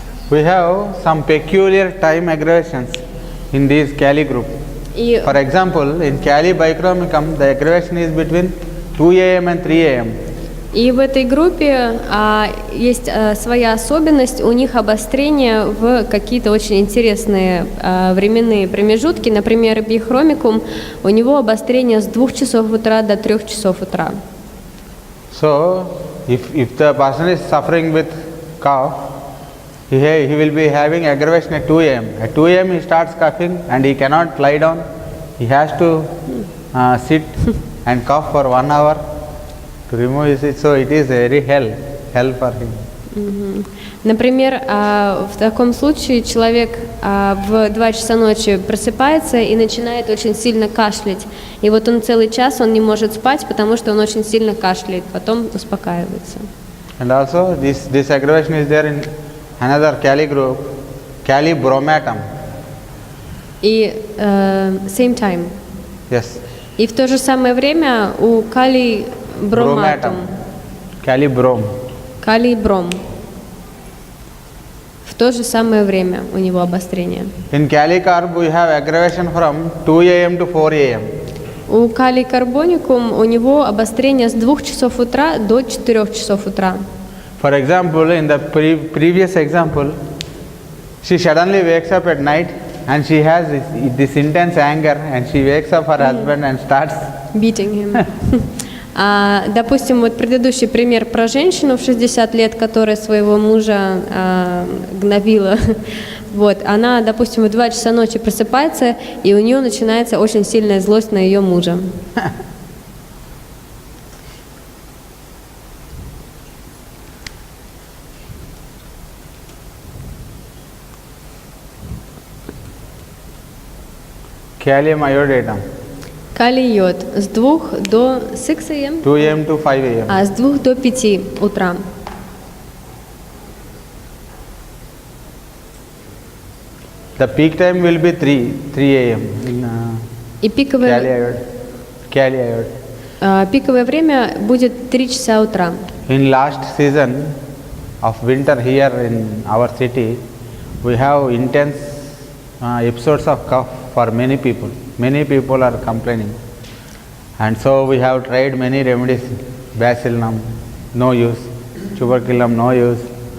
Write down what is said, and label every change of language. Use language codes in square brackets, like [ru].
[en] We have some peculiar time aggravations in this Cali group. [ru] И [en] For example, in Cali bichromicum, the aggravation is between 2 a.m. and 3 a.m. [ru] И в этой группе есть своя особенность, у них обострение в какие-то очень интересные временные промежутки. Например, бихромикум, у него обострение с 2 часов утра до 3 часов утра. [en] So, if the person is suffering with cough, he will be having aggravation at 2 a.m. At 2 a.m. he starts coughing and he cannot lie down. He has to sit and cough for 1 hour to remove it. So it is very hell for him. [ru] Например, в таком случае человек в 2 часа ночи просыпается и начинает очень сильно кашлять. И вот он целый час он не может спать, потому что он очень сильно кашляет, потом успокаивается. [en] And also this aggravation is there in another Cali group, Cali bromatum. [ru] И [en] same time. Yes. [ru] И в то же самое время у калий броматум, [en] Cali brom. [ru] калий бром. В то же самое время у него обострение. [en] In Cali carb we have aggravation from 2 a.m. to 4 a.m. [ru] У калий карбоникум у него обострение с 2 часов утра до 4 часов утра. [en] For example, in the previous example, she suddenly wakes up at night and she has this intense anger and she wakes up her husband and starts. Beating him. [ru] Допустим, вот предыдущий пример про женщину в 60 лет, которая своего мужа гнобила. Вот, она, допустим, в 2 часа ночи просыпается, и у нее начинается очень сильная злость на ее мужа. [en] Calcium iodatum, [ru] Калий йод с 2 до 6 a.m. [en] 2 a.m. to 5 a.m. [ru] С 2 до 5 утра. [en] The peak time will be 3 a.m. in [ru] И пиковое [en] Cali iode. [ru] пиковое время будет 3 часа утра. [en] In last season of winter here in our city, we have intense episodes of cough for many people. Many people are complaining. And so we have tried many remedies. Bacillinum, no use. Tuberculum, no use.